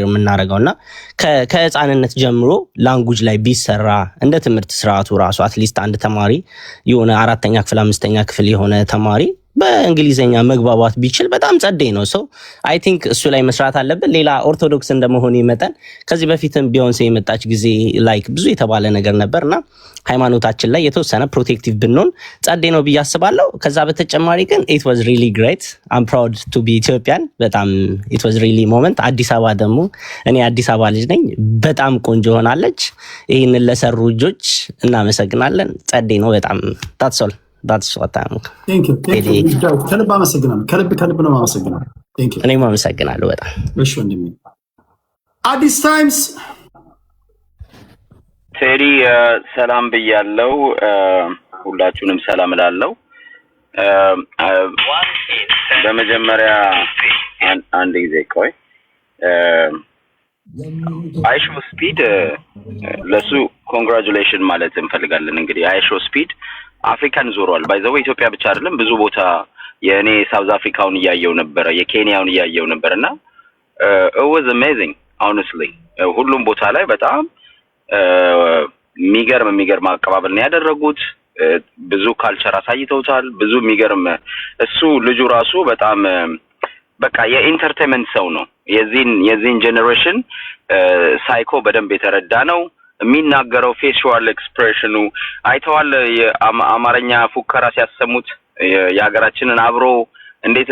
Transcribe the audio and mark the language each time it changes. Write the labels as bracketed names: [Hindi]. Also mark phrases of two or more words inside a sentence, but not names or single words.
[Amharic] የምናደርገውና ከህፃንነት ጀምሮ ላንጉጅ ላይ ቢሰራ እንደ ትምህርት ስርዓቱ ራሱ አትሊስት አንድ ተማሪ የሆነ 4ኛ ክፍል 5ኛ ክፍል የሆነ ተማሪ በእንግሊዘኛ መግባባት ቢችል በጣም ጸዴ ነው። ሰው [English] I think [Amharic] እሱ ላይ መስራት አለብን። ሌላ ኦርቶዶክስ እንደመሆን ይመጣል ከዚህ በፊትም ቢዮንሴ የመጣች ጊዜ ላይክ ብዙ የተባለ ነገር ነበርና ሃይማኖታችን ላይ የተወሰነ ፕሮቴክቲቭ ብንሆን ጸዴ ነው ብዬ አስባለሁ። ከዛ በተጨማሪ ግን [English] it was really great. I'm proud to be Ethiopian. [Amharic] በጣም [English] it was really moment። [Amharic] አዲስ አበባ ደግሞ እኔ አዲስ አበባ ልጅ ነኝ። በጣም ቆንጆ ሆናለች። ይሄንን ለሰሩ ልጆች እናመሰግናለን። ጸዴ ነው በጣም [English] that's all. that's what I'm thank you [Amharic] ከልብ አመሰግናለሁ። ከልብ ነው አመሰግናለሁ። [English] thank you [Amharic] እኔም አመሰግናለሁ በጣም እሺ። ወንድሜ አዲስ ታይምስ ቴዲ ሰላም ብያለሁ። ሁላችሁንም ሰላም እላለሁ። በመጀመሪያ አንድ ጊዜ ቆይ አይሾ ስፒድ ለሱ ኮንግራቹሌሽን ማለት እንፈልጋለን። እንግዲህ አይሾ ስፒድ አፍሪካን ዞሯል። ባይዘው ኢትዮጵያ ብቻ አይደለም ብዙ ቦታ የኔ ሳውዝ አፍሪካውን እያየው ነበር፣ የኬንያውን እያየው ነበርና [English] it was amazing honestly። [Amharic] ሁሉም ቦታ ላይ በጣም የሚገርም አቀባበል ነው ያደረጉት። ብዙ ካልቸር አሳይተውታል። ብዙ የሚገርም እሱ ልጁ ራሱ በጣም በቃ የኢንተርቴይንመንት ሰው ነው። የዚህን ጄኔሬሽን ሳይኮ በደንብ የተረዳ ነው። የሚናገረው [English] facial expression [Amharic] አይተዋል። የአማርኛ ፉከራ ሲያሰሙት የሀገራችንን አብሮ እንዴት